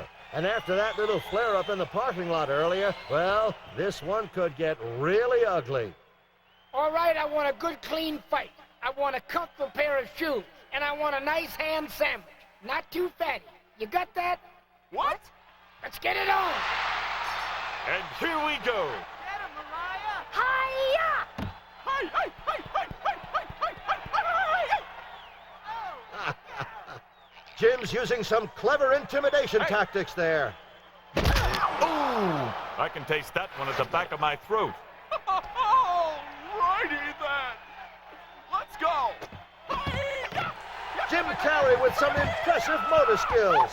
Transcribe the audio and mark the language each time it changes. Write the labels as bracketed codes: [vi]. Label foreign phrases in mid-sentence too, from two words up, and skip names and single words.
[en] And after that little flare-up in the parking lot earlier, well, this one could get really ugly. All right, I want a good, clean fight. I want a comfortable pair of shoes. And I want a nice ham sandwich. Not too fatty. You got that? What? Let's get it on. And here we go. Get him, Mariah! Hi-ya! Hi, hi, hi, hi, hi, hi, hi, hi, hi, hi. Jim's using some clever intimidation tactics there. Ooh! I can taste that one at the back of my throat. Alrighty then. Let's go. Jim Carrey with some impressive motor skills.